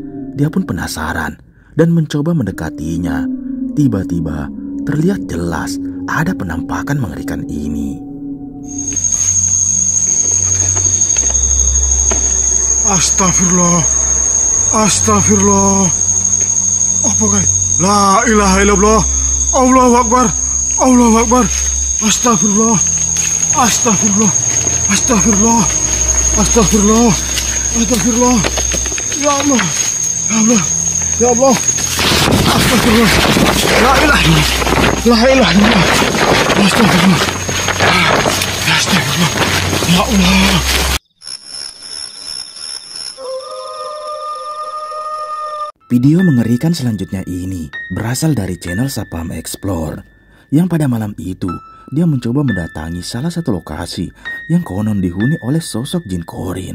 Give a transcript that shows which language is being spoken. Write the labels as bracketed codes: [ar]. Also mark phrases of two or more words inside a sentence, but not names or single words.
[id] Dia pun penasaran dan mencoba mendekatinya. Tiba-tiba terlihat jelas ada penampakan mengerikan ini. Astagfirullah. Astagfirullah. Apa guys? [ar] لا إله إلا الله. الله أكبر. الله أكبر. أستغفر الله. أستغفر الله. أستغفر الله. أستغفر الله. أستغفر الله. يا الله. يا الله. يا الله. أستغفر الله. لا إله إلا الله. لا إله إلا الله. أستغفر الله. أستغفر الله. يا الله. [id] Video mengerikan selanjutnya ini berasal dari channel Sapam Explore, yang pada malam itu dia mencoba mendatangi salah satu lokasi yang konon dihuni oleh sosok jin Qorin.